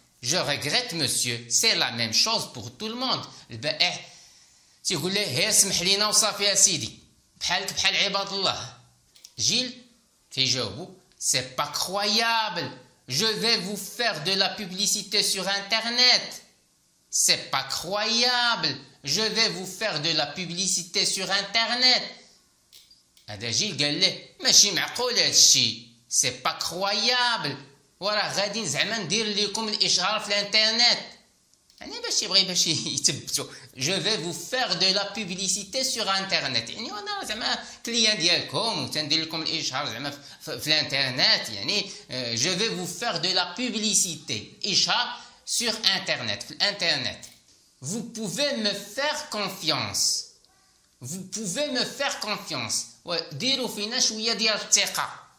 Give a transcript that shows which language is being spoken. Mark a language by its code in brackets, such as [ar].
[fr] je regrette monsieur c'est la même chose pour tout le monde. [ar] البائع تيقول له غير سمح لينا وصافي يا سيدي، بحالك بحال عباد الله. جيل تيجاوبو [fr] c'est pas croyable je vais vous faire de la publicité sur internet. c'est pas croyable je vais vous faire de la publicité sur internet. [ar] هذا جيل قال له ماشي معقول هادشي، [fr] c'est pas croyable [ar] وراه غادي زعما ندير لكم الاشهار في الانترنت، يعني باش يثبتوا. [fr] je vais vous faire de la publicité sur internet، [ar] يعني وانا زعما كليان ديالكم وتندير لكم الاشهار زعما في الانترنت، [fr] يعني je vais vous faire de la publicité [ar] اشهار [fr] sur internet [ar] في الانترنت. [fr] vous pouvez me faire confiance، vous pouvez me faire confiance، [ar] وديروا فينا شويه ديال الثقه.